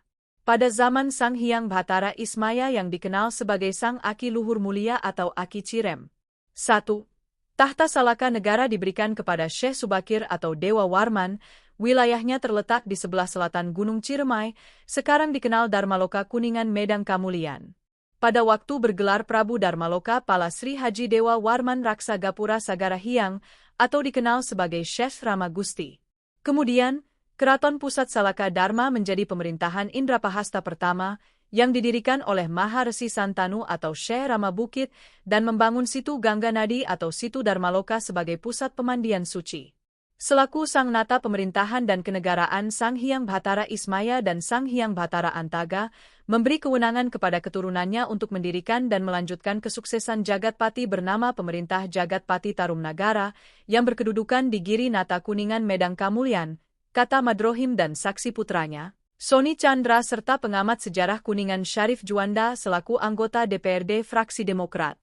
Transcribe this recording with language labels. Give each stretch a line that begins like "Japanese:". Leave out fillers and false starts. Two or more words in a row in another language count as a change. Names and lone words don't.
Indonesian: Pada zaman Sang Hyang Batara Ismaya yang dikenal sebagai Sang Aki Luhur Mulia atau Aki Cirem. 1. Tahta Salaka Negara diberikan kepada Syekh Subakir atau Dewa Warman, wilayahnya terletak di sebelah selatan Gunung Ciremai, sekarang dikenal Dharmaloka Kuningan Medang Kamulyan. Pada waktu bergelar Prabu Dharmaloka Pala Sri Haji Dewa Warman Raksa Gapura Sagara Hyang, atau dikenal sebagai Syekh Rama Gusti. Kemudian, Keraton Pusat Salaka Dharma menjadi pemerintahan Indrapahasta pertama, yang didirikan oleh Maharesi Santanu atau Syekh Rama Bukit, dan membangun situ Gangga Nadi atau situ Dharmaloka sebagai pusat pemandian suci. Selaku sang nata pemerintahan dan kenegaraan Sang Hyang Batara Ismaya dan Sang Hyang Batara Antaga, memberi kewenangan kepada keturunannya untuk mendirikan dan melanjutkan kesuksesan Jagatpati bernama Pemerintah Jagatpati Tarum Nagara, yang berkedudukan di Girinata Kuningan Medang Kamulyan, kata Madrohim dan saksi putranya, Soni Chandra serta pengamat sejarah Kuningan Syarif Juanda selaku anggota DPRD fraksi Demokrat.